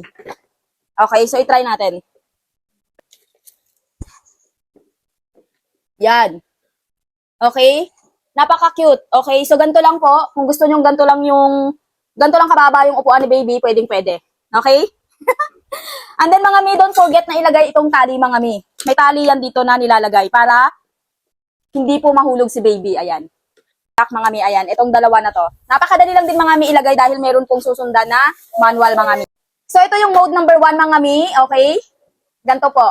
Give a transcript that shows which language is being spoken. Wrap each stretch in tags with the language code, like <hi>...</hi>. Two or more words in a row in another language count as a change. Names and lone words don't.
<tl>Okay, so i-try natin. Yan. Okay? Napaka-cute. Okay, so ganito lang po. Kung gusto nyo ganito lang kababa yung upuan ni baby, pwedeng-pwede. Okay?</tl> <en>And then</en> <tl>mga mi,</tl> <en>don't forget</en> <tl>na ilagay itong tali mga mi. May tali yan dito na nilalagay para hindi po mahulog si baby. Ayan. Mga mi, ayan. Itong dalawa na to. Napakadali lang din mga mi ilagay dahil meron pong susundan na manual mga mi. So, ito yung</tl> <en>mode number 1</en> <tl>mga mi, okay? Ganito po.</tl>